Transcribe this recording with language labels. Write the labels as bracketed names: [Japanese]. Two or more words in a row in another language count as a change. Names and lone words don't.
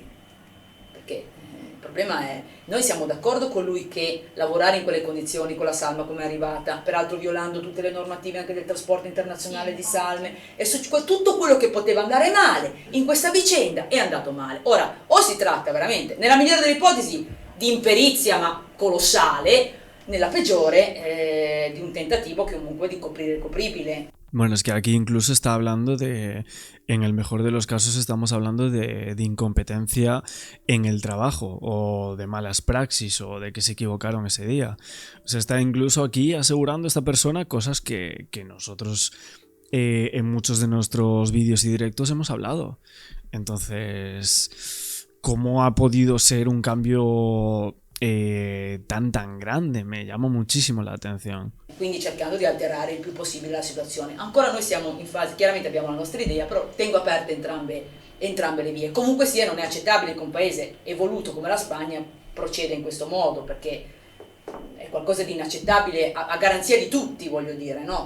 [Italian] Perché il problema è, noi siamo d'accordo con lui che lavorare in quelle condizioni con la salma come è arrivata, peraltro violando tutte le normative anche del trasporto internazionale di salme, e tutto quello che poteva andare male in questa vicenda è andato male. Ora, o si tratta veramente, nella migliore delle ipotesi, di imperizia ma colossale, nella peggiore di un tentativo comunque di coprire il copribile. [Spanish] Bueno, es que aquí incluso está hablando en el mejor de los casos estamos hablando de incompetencia en el trabajo o de malas praxis o de que se equivocaron ese día. O sea, está incluso aquí asegurando esta persona cosas que nosotros en muchos de nuestros vídeos y directos hemos hablado. Entonces, ¿cómo ha podido ser un cambio tan grande? Me llama muchísimo la attenzione. [Italian] Quindi cercando di alterare il più possibile la situazione. Ancora noi siamo in fase, chiaramente abbiamo la nostra idea, però tengo aperte entrambe le vie. Comunque sia, non è accettabile che un paese evoluto come la Spagna proceda in questo modo, perché è qualcosa di inaccettabile a garanzia di tutti, voglio dire, no?